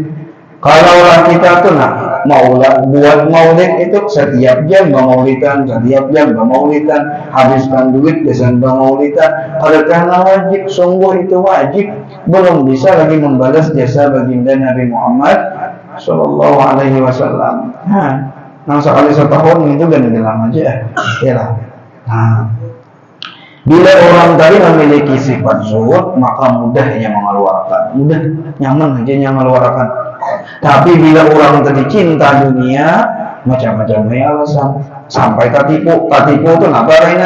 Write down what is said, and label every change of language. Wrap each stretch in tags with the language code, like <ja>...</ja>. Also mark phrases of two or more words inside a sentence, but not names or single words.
<id>Kalaulah kita tuh buat maulid itu setiap jam bamaulidan, habiskan duit kesan bamaulidan, karena wajib, sungguh itu wajib, belum bisa lagi membalas jasa baginda Nabi Muhammad</id> <ar>صلى الله عليه وسلم.</ar> <id>Nah, sekali setahun itu kan bilang aja, ya lah. Nah, bila orang tadi memiliki sifat zuhud, maka mudahnya mengeluarkan, mudah, nyaman aja yang mengeluarkan. Tapi bila orang tadi cinta dunia, macam-macam alasan, sampai katipu itu apa lainnya?</id>